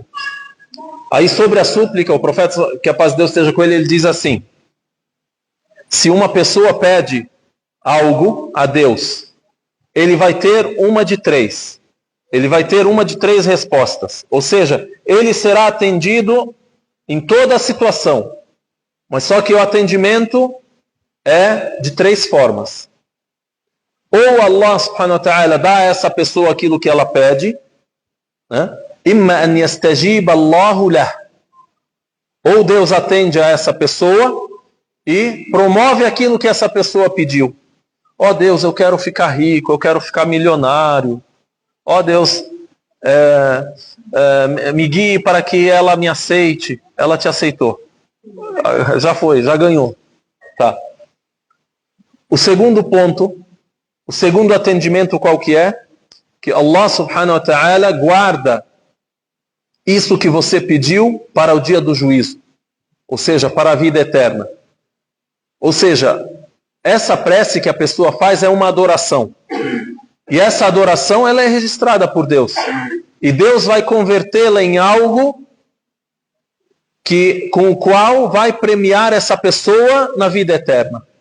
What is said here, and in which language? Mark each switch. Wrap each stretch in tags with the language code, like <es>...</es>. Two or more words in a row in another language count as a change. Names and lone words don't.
<pt>Aí sobre a súplica, o profeta, que a paz de Deus esteja com ele diz assim, se uma pessoa pede algo a Deus, ele vai ter uma de 3. Ele vai ter uma de 3 respostas. Ou seja, ele será atendido em toda a situação. Mas só que o atendimento é de 3 formas. Ou</pt> <ar>الله سبحانه وتعالى</ar> <pt>dá a essa pessoa aquilo que ela pede, né?</pt> <ar>إما أن يستجيب الله له.</ar> <pt>Ou Deus atende a essa pessoa e promove aquilo que essa pessoa pediu. Ó Deus, eu quero ficar rico, eu quero ficar milionário. Ó Deus, me guie para que ela me aceite. Ela te aceitou. Já foi, já ganhou. Tá. O segundo ponto, o segundo atendimento qual que é? Que</pt> <ar>الله سبحانه وتعالى</ar> <pt>guarda isso que você pediu para o dia do juízo. Ou seja, para a vida eterna. Ou seja, essa prece que a pessoa faz é uma adoração. E essa adoração ela é registrada por Deus. E Deus vai convertê-la em algo com o qual vai premiar essa pessoa na vida eterna.</pt>